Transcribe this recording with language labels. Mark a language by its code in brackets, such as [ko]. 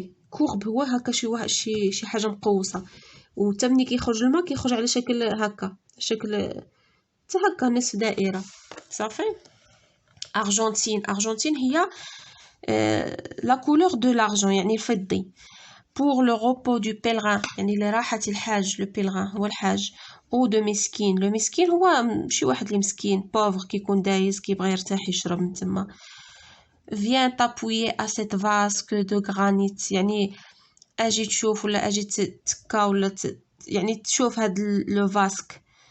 [ar] كورب هو هكا شي حاجه مقوسه، وتا ملي كيخرج الماء كيخرج على شكل هكا، شكل حتى هكا نصف دائره صافي. ارجنتين هي [fr] لا كولور دو لارجون [ar] يعني الفضي. [fr] pour le repos du pèlerin [ar] يعني لراحة الحاج. لو pèlerin هو الحاج. او دو مسكين. لو مسكين هو شي واحد اللي مسكين بوفر كيكون دايز كيبغي يرتاح يشرب من تما. [fr] viens t'appuyer à cette vasque de granit [ar] يعني اجي تشوف ولا اجي تكا ولا يعني تشوف هاد لو فاسك.